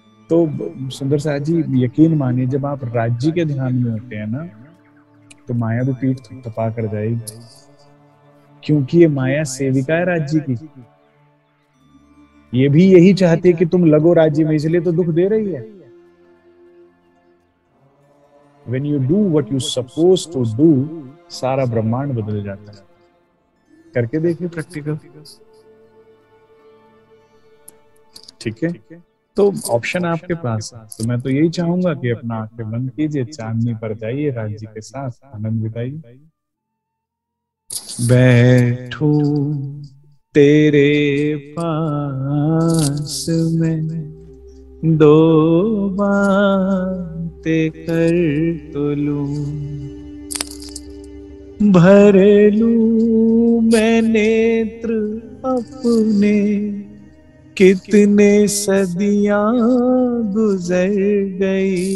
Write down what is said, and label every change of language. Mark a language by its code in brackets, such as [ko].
[hi] तो सुंदर साहब जी, यकीन मानिए, जब आप राज्य के ध्यान में होते हैं ना, तो माया भी पीठ थपथपा कर जाएगी, क्योंकि ये माया सेविका है राज्य की। ये भी यही चाहती है कि तुम लगो राज्य में, इसलिए तो दुख दे रही है। [en] When you do what you supposed to do, [hi] सारा ब्रह्मांड बदल जाता है। करके देखिए प्रैक्टिकल। ठीक है, तो ऑप्शन आपके पास है। तो मैं तो यही चाहूंगा कि अपना आंखें बंद कीजिए, चांदनी पर जाइए, राज्य के साथ आनंद बिताइए। बैठो तेरे पास में, दो बातें कर तो लूं, भर लूं मैं नेत्र अपने, कितने सदियां गुजर गई,